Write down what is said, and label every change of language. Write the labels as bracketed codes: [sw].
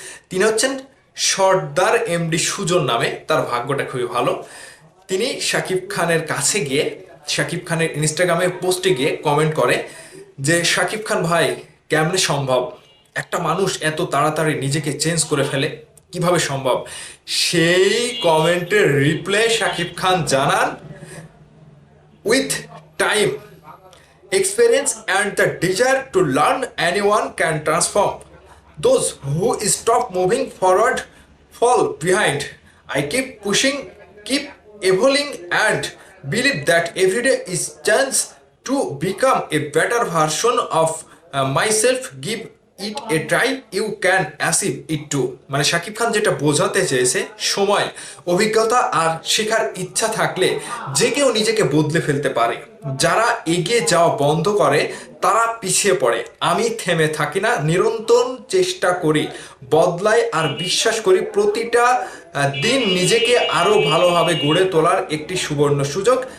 [bn] তিনি হচ্ছেন সর্দার এমডি সুজন নামে, তার ভাগ্যটা খুবই ভালো। তিনি শাকিব খানের কাছে গিয়ে, শাকিব খানের ইনস্টাগ্রামে পোস্টে গিয়ে কমেন্ট করে যে, শাকিব খান ভাই, কেমনে সম্ভব একটা মানুষ এত তাড়াতাড়ি নিজেকে চেঞ্জ করে ফেলে, কিভাবে সম্ভব? সেই কমেন্টের রিপ্লাই শাকিব খান জানান, [en] With time, experience and the desire to learn, anyone can transform. Those who stop moving forward fall behind. I keep pushing, keep evolving, and believe that every day is chance to become a better version of myself. Give it a try, you can achieve it too. [bn] মানে শাকিব খান যেটা বোঝাতে চেয়েছে, সময়, অভিজ্ঞতা আর শেখার ইচ্ছা থাকলে যে কেউ নিজেকে বদলে ফেলতে পারে। যারা এগিয়ে যাওয়া বন্ধ করে তারা পিছিয়ে পড়ে। আমি থেমে থাকি না, নিরন্তর চেষ্টা করি, বদলাই আর বিশ্বাস করি প্রতিটা দিন নিজেকে আরো ভালোভাবে গড়ে তোলার একটি সুবর্ণ সুযোগ।